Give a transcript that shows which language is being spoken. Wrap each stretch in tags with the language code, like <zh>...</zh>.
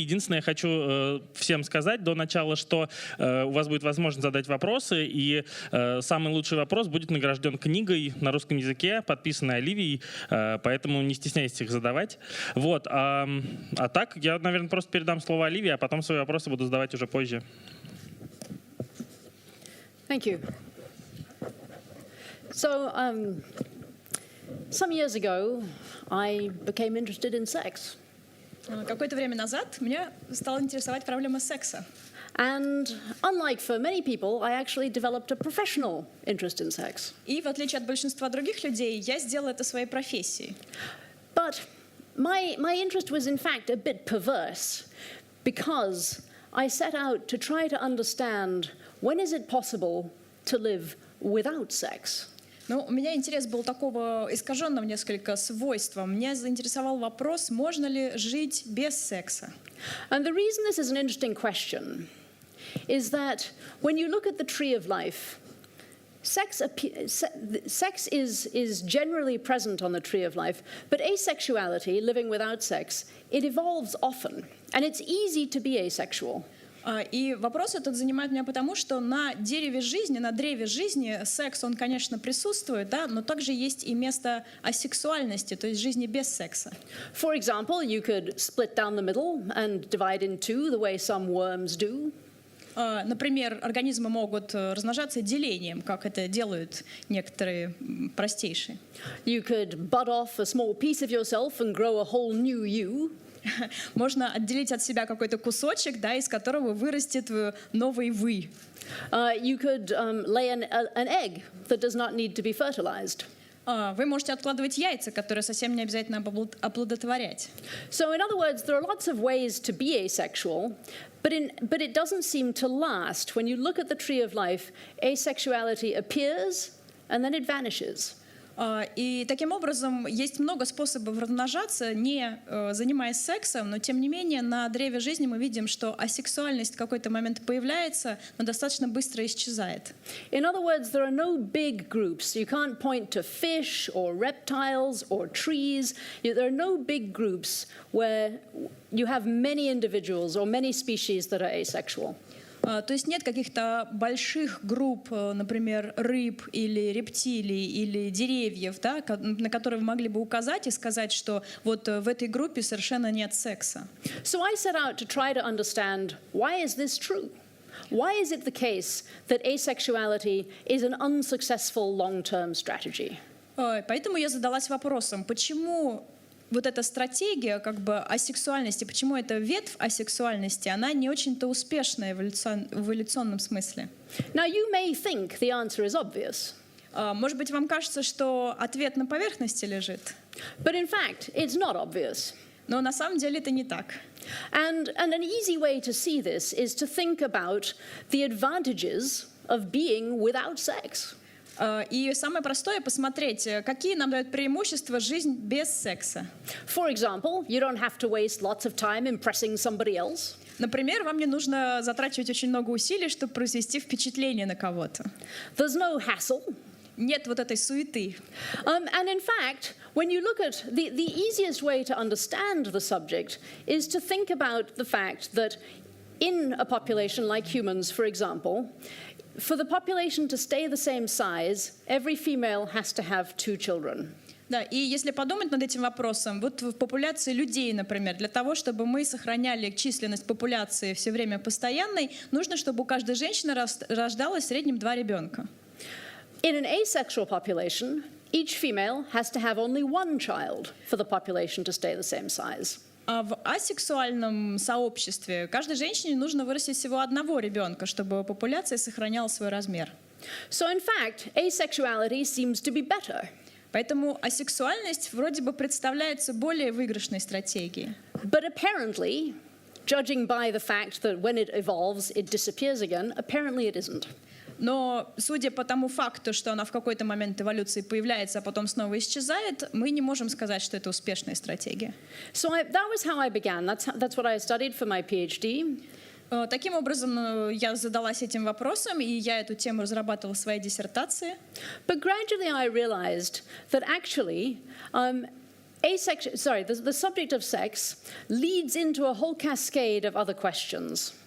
<ru>Единственное, я хочу всем сказать до начала, что у вас будет возможность задать вопросы, и самый лучший вопрос будет награжден книгой на русском языке, подписанной Оливией, поэтому не стесняйтесь их задавать. Вот. А так, я, наверное, просто передам слово Оливии, а потом свои вопросы буду задавать уже позже.</ru> <en>Thank you. So, some years ago, I became interested in sex.</en> <ru>Какое-то время назад меня стала интересовать проблема секса.</ru> <en>And unlike for many people, I actually developed a professional interest in sex.</en> <ru>И в отличие от большинства других людей, я сделала это своей профессией.</ru> <en>But my interest was in fact a bit perverse because I set out to try to understand when is it possible to live without sex.</en> <ru>Ну, у меня интерес был такого искаженного несколько свойства. Меня заинтересовал вопрос, можно ли жить без секса.</ru> <en>And the reason this is an interesting question is that when you look at the tree of life, sex is generally present on the tree of life, but asexuality, living without sex, it evolves often, and it's easy to be asexual.</en> <ru>И вопрос этот занимает меня потому, что на дереве жизни, на древе жизни секс, он, конечно, присутствует, да, но также есть и место асексуальности, то есть жизни без секса.</ru> <en>For example, you could split down the middle and divide in two the way some worms do.</en> <ru>Например, организмы могут размножаться делением, как это делают некоторые простейшие.</ru> <en>You could bud off a small piece of yourself and grow a whole new you.</en> <ru>Можно отделить от себя какой-то кусочек, да, из которого вырастет новый вы.</ru> <en>You could lay an egg that does not need to be fertilized.</en> <ru>Вы можете откладывать яйца, которые совсем не обязательно оплодотворять.</ru> <en>So, in other words, there are lots of ways to be asexual, but it doesn't seem to last. When you look at the tree of life, asexuality appears and then it vanishes.</en> <ru>И таким образом есть много способов размножаться, не занимаясь сексом, но тем не менее на древе жизни мы видим, что асексуальность в какой-то момент появляется, но достаточно быстро исчезает.</ru> <en>In other words, there are no big groups. You can't point to fish or reptiles or trees. There are no big groups where you have many individuals or many species that are asexual.</en> <ru>То есть нет каких-то больших групп, например, рыб или рептилий или деревьев, да, на которые вы могли бы указать и сказать, что вот в этой группе совершенно нет секса.</ru> <en>So I set out to try to understand why is this true? Why is it the case that asexuality is an unsuccessful long-term strategy?</en> <ru>Поэтому я задалась вопросом, почему вот эта стратегия как бы асексуальности, почему эта ветвь асексуальности, она не очень-то успешная в эволюционном смысле.</ru> <en>Now you may think the answer is obvious.</en> <ru>Может быть, вам кажется, что ответ на поверхности лежит.</ru> <en>But in fact, it's not obvious.</en> <ru>Но на самом деле это не так.</ru> <en>And an easy way to see this is to think about the advantages of being without sex.</en> <ru>И самое простое — посмотреть, какие нам дают преимущества жизнь без секса.</ru> <en>For example, you don't have to waste lots of time impressing somebody else.</en> <ru>Например, вам не нужно затрачивать очень много усилий, чтобы произвести впечатление на кого-то.</ru> <en>There's no hassle.</en> <ru>Нет вот этой суеты.</ru> <en>And in fact, when you look at the easiest way to understand the subject is to think about the fact that in a population like humans, for example, for the population to stay the same size, every female has to have 2 children.</en> <ru>Да, и если подумать над этим вопросом, вот в популяции людей, например, для того, чтобы мы сохраняли численность популяции все время постоянной, нужно, чтобы у каждой женщины рождалось в среднем 2 ребенка.</ru> <en>In an asexual population, each female has to have only 1 child for the population to stay the same size.</en> <ru>А в асексуальном сообществе каждой женщине нужно вырастить всего 1 ребенка, чтобы популяция сохраняла свой размер.</ru> <en>So in fact, asexuality seems to be better.</en> <ru>Поэтому асексуальность вроде бы представляется более выигрышной стратегией.</ru> <en>But apparently, judging by the fact that when it evolves, it disappears again, apparently it isn't.</en> <ru>Но судя по тому факту, что она в какой-то момент эволюции появляется, а потом снова исчезает, мы не можем сказать, что это успешная стратегия.</ru> <en>So that was how I began. That's what I studied for my PhD.</en> <ru>Таким образом, я задалась этим вопросом, и я эту тему разрабатывала в своей диссертации.</ru> <en>But gradually I realized that actually the subject of sex leads into a whole cascade of other questions.</en>